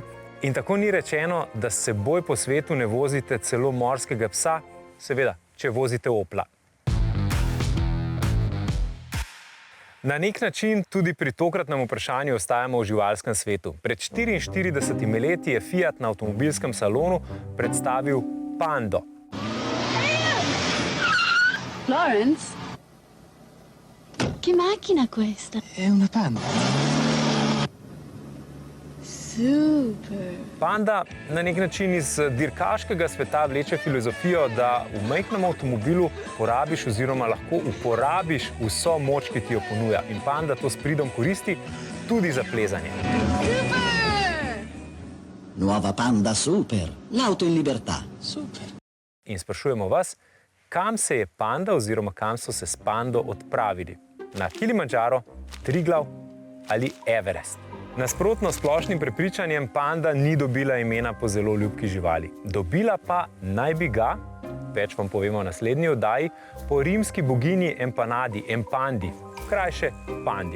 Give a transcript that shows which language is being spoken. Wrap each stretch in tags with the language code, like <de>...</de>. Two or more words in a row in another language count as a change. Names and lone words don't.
<sl>In tako ni rečeno, da s seboj po svetu ne vozite celo morskega psa, seveda, če vozite Opla. Na nek način tudi pri tokratnem vprašanju ostajamo v živalskem svetu. Pred 44 leti je Fiat na avtomobilskem salonu predstavil pando.</sl> <it>Florence? Che macchina questa? È una panda. Super.</it> <sl>Panda na nek način iz dirkaškega sveta vleče filozofijo, da v majhnem avtomobilu porabiš oziroma lahko uporabiš vso moč, ki ti jo ponuja. In Panda to s pridom koristi tudi za plezanje.</sl> <it>Nuova Panda Super. L'auto in libertà. Super.</it> <sl>In sprašujemo vas, kam se je Panda oziroma kam so se s Pando odpravili? Na Kilimandžaro, Triglav ali Everest? Nasprotno splošnim prepričanjem Panda ni dobila imena po zelo ljubki živali. Dobila pa naj bi ga, več vam povemo v naslednji oddaji, po rimski boginji Empanadi, Empandi, krajše Pandi.</sl>